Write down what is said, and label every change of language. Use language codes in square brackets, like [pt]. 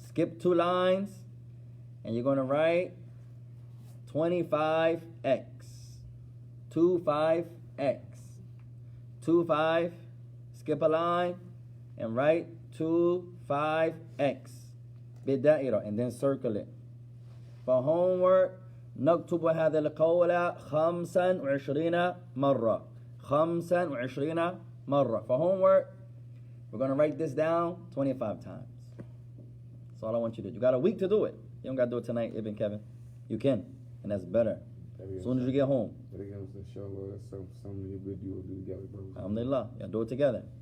[en] Skip 2 lines, and you're going to write 25x. 25x. 25, skip a line, and write 25x. [ar] بالدائرة, [en] and then circle it. For homework, [ar] نكتب هذا القول 25 مرة. 25 مرة. [en] For homework, we're going to write this down 25 times. That's all I want you to do. You got a week to do it. You don't got to do it tonight, Ibn Kevin. You can, and that's better. As soon as you get home. Alhamdulillah. You do it together.